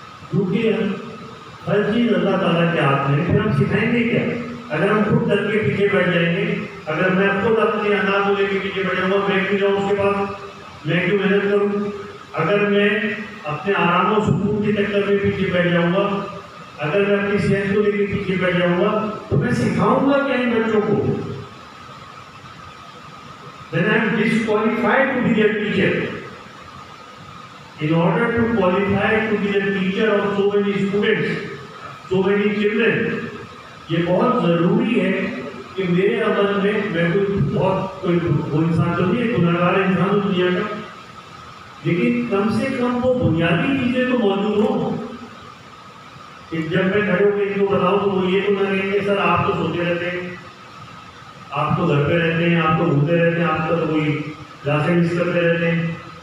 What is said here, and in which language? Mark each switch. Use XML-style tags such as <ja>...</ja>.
<ur>کیونکہ ہر چیز اللہ تعالیٰ کے ہاتھ میں، پھر ہم سکھائیں گے کیا؟ اگر ہم خود ڈر کے پیچھے بیٹھ جائیں گے، اگر میں خود اپنے انداز لے کے پیچھے بیٹھ جاؤں گا، میں کیوں جاؤں اس کے پاس، میں کیوں محنت کروں؟ اگر میں اپنے آرام و سکون کے چکر میں پیچھے بیٹھ جاؤں گا، اگر میں اپنی صحت کو لے کے پیچھے بیٹھ جاؤں گا، تو میں سکھاؤں گا کیا ان بچوں کو؟</ur> <en>then I am disqualified to be their teacher. In order to qualify to be the teacher of so many students, so many children,</en> <ur>یہ بہت ضروری ہے کہ میرے عمل میں میں کوئی انسان تو نہیں ہے، گنہگار انسان ہو دنیا کا، لیکن کم سے کم وہ بنیادی چیزیں تو موجود ہوں کہ جب میں کھڑے ہو کے ان کو بتاؤں تو وہ یہ تو نہ کہیں کہ سر آپ تو سوتے رہتے ہیں، آپ تو گھر پہ رہتے ہیں، آپ تو گھومتے رہتے ہیں، آپ کا تو کوئی کلاسیں مس کرتے رہتے ہیں.</ur>